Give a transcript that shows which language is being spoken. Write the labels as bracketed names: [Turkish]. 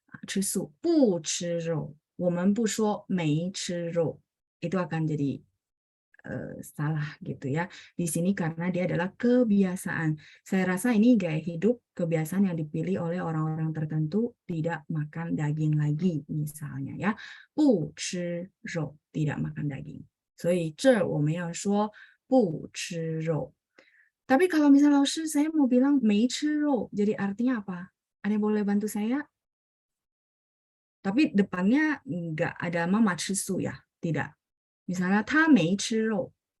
[Chinese] 吃素不吃肉，我们不说没吃肉， [Indonesian] itu akan jadi salah gitu ya. Di sini karena dia adalah kebiasaan. Saya rasa ini gaya hidup kebiasaan yang dipilih oleh orang-orang tertentu, tidak makan daging lagi misalnya ya. [Chinese] 不吃肉, [Indonesian] tidak makan daging. [Chinese] 所以这我们要说不吃肉. [Indonesian] Tapi kalau misalnya 老师 saya mau bilang 没吃肉, jadi artinya apa? Ada yang boleh bantu saya? Tapi depannya nggak ada mama 吃素 ya, tidak. Misalnya [Chinese] 他没吃肉.